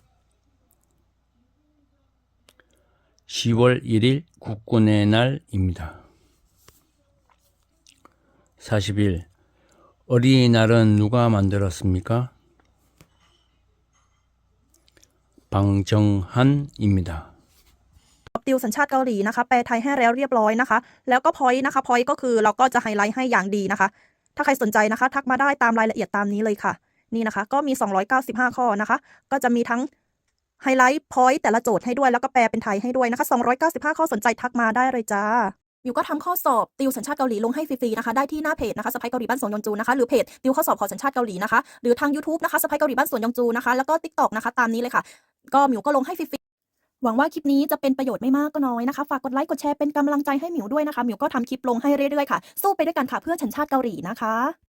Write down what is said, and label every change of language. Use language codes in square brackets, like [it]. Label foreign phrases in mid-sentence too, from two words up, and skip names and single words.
[ko] 10월 1일 국군의 날입니다. 41. 어린이날은 누가 만들었습니까? 방정한입니다. [th] ติวสัญชาติเกาหลีนะคะแปลไทยให้แล้วเรียบร้อยนะคะแล้วก็ point นะคะ point ก็คือเราก็จะไฮไลท์ให้อย่างดีนะคะถ้าใครสนใจนะคะทักมาได้ตามรายละเอียดตาม นี้เลยค่ะนี่นะคะก็มี295ข้อนะคะก็จะมีทั้งไฮไลท์ point แต่ละโจทย์ให้ด้วยแล้วก็แปลเป็นไทยให้ด้วยนะคะ295ข้อสนใจทักมาได้เลยจ้ามิวก็ทำข้อสอบติวสัญชาติเกาหลีลงให้ฟรีๆนะคะได้ที่หน้าเพจนะคะสะใภ้เกาหลีบ้านสวนยองจูนะคะหรือเพจติวข้อสอบขอสัญชาติเกาหลีนะคะหรือทาง YouTube นะคะสะใภ้เกาหลีบ้านสวนยองจูนะคะแล้วก็ TikTok นะคะตามนี้เลยค่ะก็มิวก็ลงให้ฟรีๆหวังว่าคลิปนี้จะเป็นประโยชน์ไม่มากก็น้อยนะคะฝากกดไลค์กดแชร์เป็นกำลังใจให้มิวด้วยนะคะมิวก็ทำคลิปลงให้เรื่อยๆค่ะสู้ไปด้วยกันค่ะเพื่อสัญชาติเกาหลีนะคะ